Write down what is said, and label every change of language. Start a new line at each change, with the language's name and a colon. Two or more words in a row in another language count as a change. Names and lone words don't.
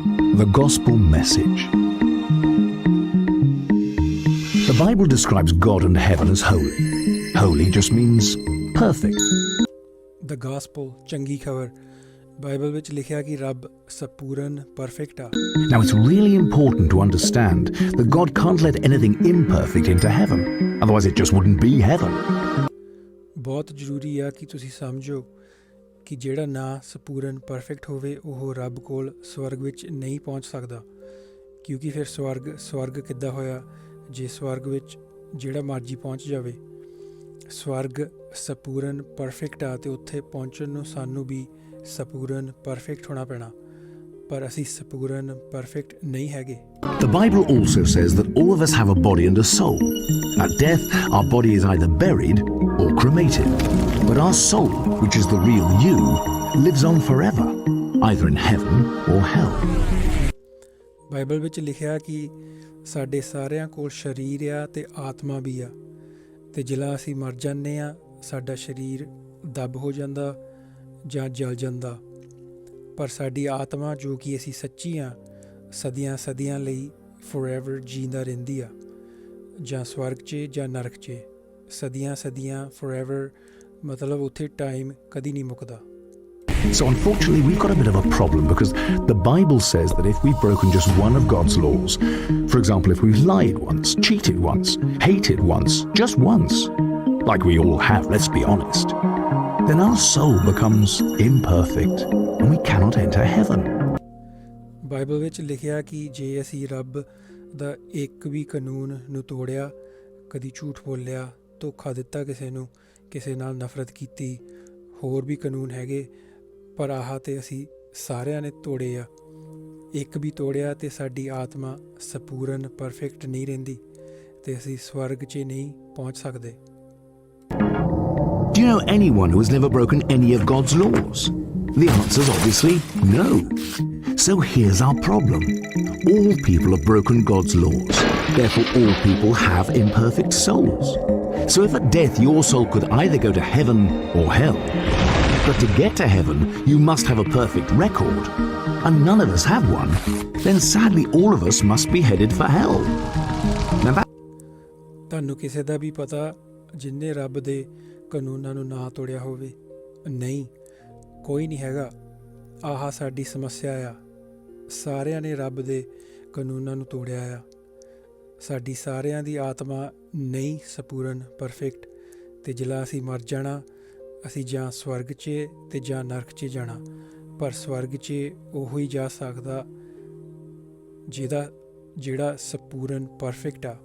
English: The Gospel Message. The Bible describes God and heaven as holy. Holy just means perfect. The Gospel,
Punjabi: ਚੰਗੀ ਖਬਰ, ਬਾਈਬਲ ਵਿੱਚ ਲਿਖਿਆ ਕਿ ਰੱਬ ਸੰਪੂਰਨ ਪਰਫੈਕਟ ਆ।
English: Now it's really important to understand that God can't let anything imperfect into heaven. Otherwise it just wouldn't be heaven.
Punjabi: ਬਹੁਤ ਜ਼ਰੂਰੀ ਆ ਕਿ ਤੁਸੀਂ ਸਮਝੋ ਕਿ ਜਿਹੜਾ ਨਾ ਸੰਪੂਰਨ ਪਰਫੈਕਟ ਹੋਵੇ ਉਹ ਰੱਬ ਕੋਲ ਸਵਰਗ ਵਿੱਚ ਨਹੀਂ ਪਹੁੰਚ ਸਕਦਾ, ਕਿਉਂਕਿ ਫਿਰ ਸਵਰਗ ਕਿੱਦਾਂ ਹੋਇਆ ਜੇ ਸਵਰਗ ਵਿੱਚ ਜਿਹੜਾ ਮਰਜ਼ੀ ਪਹੁੰਚ ਜਾਵੇ। ਸਵਰਗ ਸੰਪੂਰਨ ਪਰਫੈਕਟ ਆ ਅਤੇ ਉੱਥੇ ਪਹੁੰਚਣ ਨੂੰ ਸਾਨੂੰ ਵੀ ਸੰਪੂਰਨ ਪਰਫੈਕਟ ਹੋਣਾ ਪੈਣਾ, ਪਰ ਅਸੀਂ ਸੰਪੂਰਨ ਪਰਫੈਕਟ ਨਹੀਂ ਹੈਗੇ।
English: The Bible also says that all of us have a body and a soul. At death, our body is either buried or cremated. But our soul, which is the real you, lives on forever, either in heaven or hell.
Punjabi: ਬਾਈਬਲ ਵਿੱਚ ਲਿਖਿਆ ਕਿ ਸਾਡੇ ਸਾਰਿਆਂ ਕੋਲ ਸਰੀਰ ਆ ਅਤੇ ਆਤਮਾ ਵੀ ਆ, ਅਤੇ ਜਦੋਂ ਅਸੀਂ ਮਰ ਜਾਂਦੇ ਹਾਂ ਸਾਡਾ ਸਰੀਰ ਦੱਬ ਹੋ ਜਾਂਦਾ ਜਾਂ ਜਲ ਜਾਂਦਾ, ਪਰ ਸਾਡੀ ਆਤਮਾ ਜੋ ਕਿ ਅਸੀਂ ਸੱਚੀ ਹਾਂ ਸਦੀਆਂ ਲਈ ਫੋਰਐਵਰ ਜੀਂਦਾ ਰਹਿੰਦੀ ਆ, ਜਾਂ ਸਵਰਗ 'ਚ ਜਾਂ ਨਰਕ 'ਚ। ਸਦੀਆਂ ਫੋਰਐਵਰ ਮਤਲਬ ਉੱਥੇ ਟਾਈਮ ਕਦੀ ਨਹੀਂ ਮੁੱਕਦਾ।
English: So unfortunately we've got a bit of a problem because the Bible says that if we've broken just one of God's laws, for example if we've lied once, cheated once, hated once, just once, like we all have, let's be honest, then our soul becomes imperfect and we cannot enter heaven.
Punjabi: ਬਾਈਬਲ ਵਿੱਚ ਲਿਖਿਆ ਕਿ ਜੇ ਅਸੀਂ ਰੱਬ ਦਾ ਇੱਕ ਵੀ ਕਾਨੂੰਨ ਨੂੰ ਤੋੜਿਆ, ਕਦੀ ਝੂਠ ਬੋਲਿਆ, ਧੋਖਾ ਦਿੱਤਾ ਕਿਸੇ ਨੂੰ, ਕਿਸੇ ਨਾਲ ਨਫ਼ਰਤ ਕੀਤੀ, ਹੋਰ ਵੀ ਕਾਨੂੰਨ ਹੈਗੇ, ਪਰ ਆਹ ਤੇ ਅਸੀਂ ਸਾਰਿਆਂ ਨੇ ਤੋੜੇ ਆ। ਇੱਕ ਵੀ ਤੋੜਿਆ ਤੇ ਸਾਡੀ ਆਤਮਾ ਸੰਪੂਰਨ ਪਰਫੈਕਟ ਨਹੀਂ ਰਹਿੰਦੀ ਤੇ ਅਸੀਂ ਸਵਰਗ 'ਚ ਨਹੀਂ ਪਹੁੰਚ ਸਕਦੇ।
English: Do you know anyone who has never broken any of God's laws? The answer is obviously no. So here's our problem. All people have broken God's laws. Therefore all people have imperfect souls. So if at death your soul could either go to heaven or hell, but to get to heaven you must have a perfect record, and none of us have one, then sadly all of us must be headed for hell. Now that
Punjabi: ਤੁਹਾਨੂੰ ਕਿਸੇ ਦਾ ਵੀ ਪਤਾ ਜਿਨ੍ਹੇ ਰੱਬ ਦੇ ਕਾਨੂੰਨਾਂ ਨੂੰ ਨਾ ਤੋੜਿਆ ਹੋਵੇ? ਨਹੀਂ, ਕੋਈ ਨਹੀਂ ਹੈਗਾ। ਆਹ ਸਾਡੀ ਸਮੱਸਿਆ ਆ, ਸਾਰਿਆਂ ਨੇ ਰੱਬ ਦੇ ਕਾਨੂੰਨਾਂ ਨੂੰ ਤੋੜਿਆ ਆ। ਸਾਡੀ ਸਾਰਿਆਂ ਦੀ ਆਤਮਾ ਨਹੀਂ ਸੰਪੂਰਨ ਪਰਫੈਕਟ, ਅਤੇ ਜਦੋਂ ਅਸੀਂ ਮਰ ਜਾਣਾ ਅਸੀਂ ਜਾਂ ਸਵਰਗ 'ਚ ਅਤੇ ਜਾਂ ਨਰਕ 'ਚ ਜਾਣਾ, ਪਰ ਸਵਰਗ 'ਚ ਉਹੋ ਹੀ ਜਾ ਸਕਦਾ ਜਿਹੜਾ ਸੰਪੂਰਨ ਪਰਫੈਕਟ ਆ।